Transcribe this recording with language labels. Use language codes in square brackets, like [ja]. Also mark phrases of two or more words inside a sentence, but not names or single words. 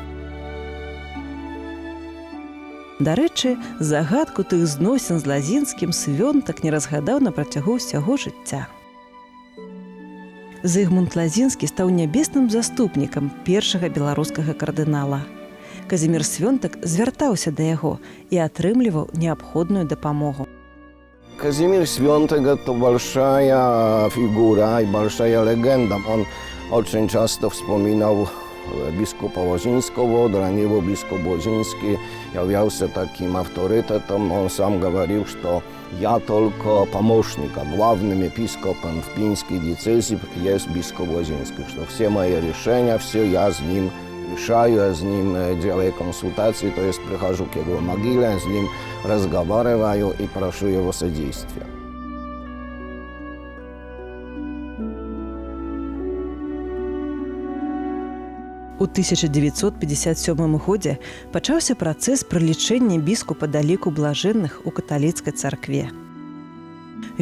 [be] Дарэчы, загадку тых зносін з Лазінскім Свёнтак не разгадаў на працягу ўсяго жыцця. Зыгмунт Лазінскі стаў нябесным заступнікам першага беларускага кардынала. Казімір Свёнтак звяртаўся да яго і атрымліваў неабходную дапамогу. [ru] Казимир Свёнтак – это большая фигура и большая легенда. Он очень часто вспоминал бископа Лозинского, для него бископ Лозинский являлся таким авторитетом. Он сам говорил, что я только помощник, а главным епископом в Пинской диецезии есть бископ Лозинский, что все мои решения, все я с ним решаю, я с ним делаю консультации, то есть прихожу к его могиле, с ним разговариваю и прошу его содействия. [be] У 1957 годзе пачаўся працэс прылічэння біскупа да ліку блажэнных у каталіцкай царкве.